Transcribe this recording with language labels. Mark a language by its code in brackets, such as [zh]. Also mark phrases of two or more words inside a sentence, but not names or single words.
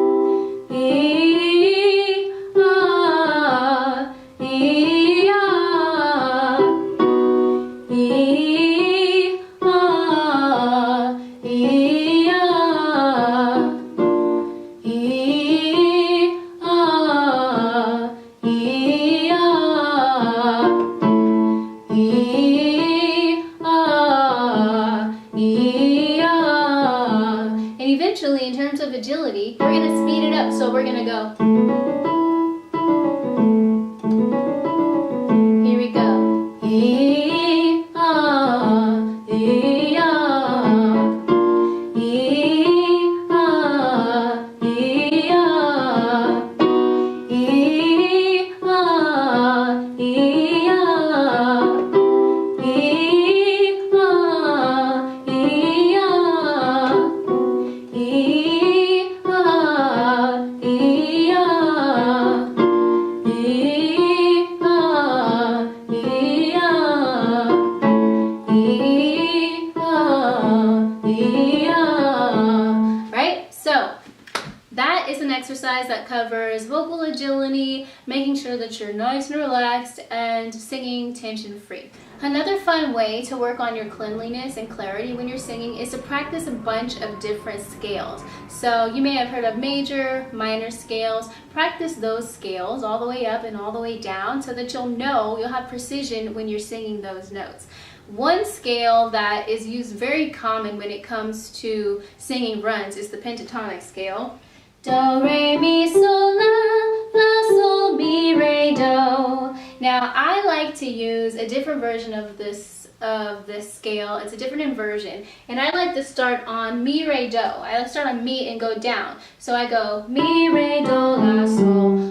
[en] E, ah, E, ah, E, ah, E, ah, E, ah, E, ah, E, ah, E, ah. And eventually, in terms of agility, we're going to speed it up. So we're going to go. Here we go. E, ah, E, ah, E, ah, E, ah, E, ah, E, ah, E, ah, E, ah, E, ah, E, ah, E, ah, E, ah, E, ah, E, ah. Right? So that is an exercise that covers vocal agility, making sure that you're nice and relaxed, and singing tension-free. Another fun way to work on your cleanliness and clarity when you're singing is to practice a bunch of different scales. So you may have heard of major, minor scales. Practice those scales all the way up and all the way down so that you'll have precision when you're singing those notes. One scale that is used very common when it comes to singing runs is the pentatonic scale. Do, re, mi, sol, la, sol, mi, re, do. Now, I like to use a different version of this scale. It's a different inversion, and I like to start on mi, re, do. I like to start on mi and go down. So I go mi, re, do, la, sol.